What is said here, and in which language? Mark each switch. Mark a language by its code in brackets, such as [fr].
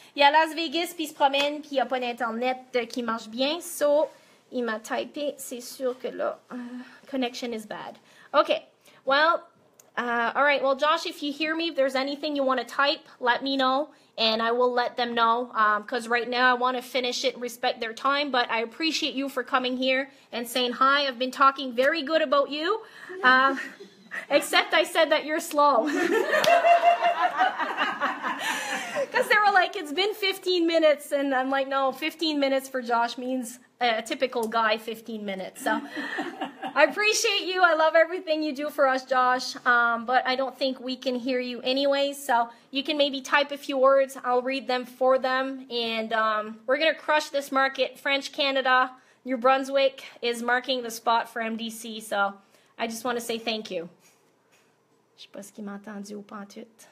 [fr] Il est à Las Vegas, puis il se promène, puis il n'y a pas d'Internet qui marche bien. So, il m'a typé, c'est sûr que là, [en] connection is bad. Okay. Well, all right. Well, Josh, if you hear me, if there's anything you want to type, let me know. And I will let them know, because right now I want to finish it and respect their time. But I appreciate you for coming here and saying hi. I've been talking very good about you, except I said that you're slow. Because they were like, it's been 15 minutes. And I'm like, no, 15 minutes for Josh means a typical guy 15 minutes. So I appreciate you. I love everything you do for us, Josh. But I don't think we can hear you anyways. So you can maybe type a few words. I'll read them for them. And we're going to crush this market. French Canada, New Brunswick is marking the spot for MDC. So I just want to say thank you. [fr] Je sais pas ce qu'il m'a entendu ou pas en tout.